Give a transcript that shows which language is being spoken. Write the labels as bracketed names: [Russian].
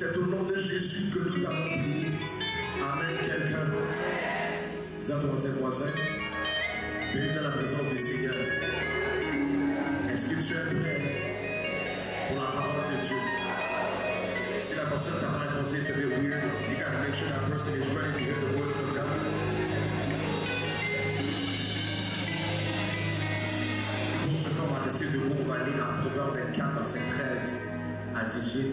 [French] nom de Jésus que nous t'avons prié. Amen. Quelqu'un. Dis à ton voisin. Bienvenue dans la présence du Seigneur. Est-ce que tu es prêt pour la parole de Dieu? Si la personne t'a pas répondu, c'est weird. [English] You gotta make sure that person is ready to hear the voice of God. [French] Pour ce temps, on va rester debout. On va aller dans Proverbe 24, verset 13 à 18.